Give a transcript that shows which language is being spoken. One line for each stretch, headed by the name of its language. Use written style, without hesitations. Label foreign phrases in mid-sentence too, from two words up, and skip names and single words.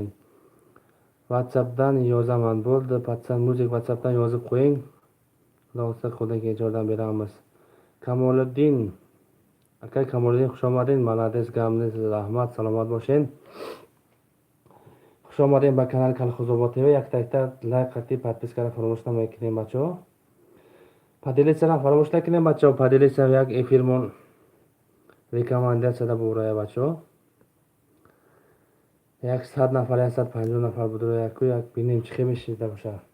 Uzbek: WhatsAppdan yozaman. Bo'ldi, patsan muzik WhatsAppdan yozib qo'ying. Xudo xolsa qo'ldan kelgancha yordam beramiz.
Tajik: Камолиддин, акай Камолиддин хуш омадинг.
Uzbek: Malades gamsiz, rahmat, salomat bo'ling.
Tajik: Хуш омадинг ба канали Колхозобод ТВ. Як-такта лайк qat'iy подпискаро фаромӯш намекунем бачаҳо. Поделитсаро фаромӯш накунем бачаҳо. Поделитса як эфирмон рекомендацияда бурая бачаҳо. 100 нафар 150 нафар буд як бинем чӣ мешида боша.